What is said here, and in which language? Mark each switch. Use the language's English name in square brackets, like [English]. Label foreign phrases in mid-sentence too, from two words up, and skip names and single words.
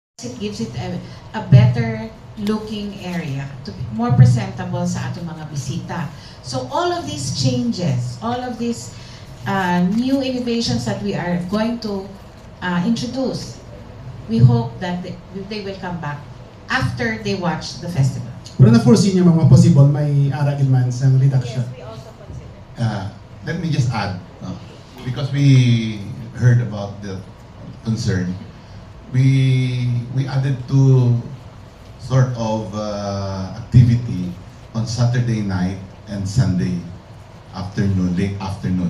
[English] it gives it a better looking area, to be more presentable [Hiligaynon] sa atong mga bisita. [English] So all of these changes, all of these new innovations that we are going to introduce, we hope that they will come back after they watch the festival. [Hiligaynon] Pero na-foresee niyo mga possible may aragin man sa reduction? [English] Yes, we also consider. Let me just add, because we heard about the concern, we added two sort of activity on Saturday night and Sunday afternoon, late afternoon.